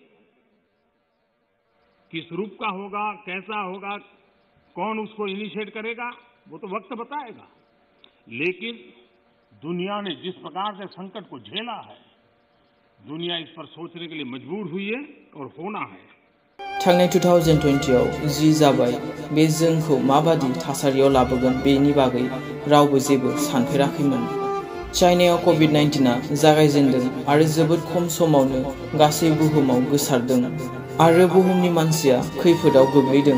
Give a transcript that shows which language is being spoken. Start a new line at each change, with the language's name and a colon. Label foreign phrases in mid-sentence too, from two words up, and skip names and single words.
Hindi: किस रूप का होगा, कैसा होगा, कौन उसको इनिशिएट करेगा, वो तो वक्त बताएगा। लेकिन दुनिया ने जिस प्रकार से संकट को झेला है, दुनिया इस पर सोचने के लिए मजबूर हुई है और होना है।
Bodo: थांनाय 2020आव जि जाबाय, बे जोंखौ माबादि थासारियाव लाबोगोन बेनि बागै रावबो जेबो सानफेराखैमोन। चाइनायाव कोविड-19आ जागायजेनदों आरो जोबोद खम समावनो गासै बुहुमाव गोसारदों आरो बुहुमनि मानसिया खैफोदाव गोग्लैदों।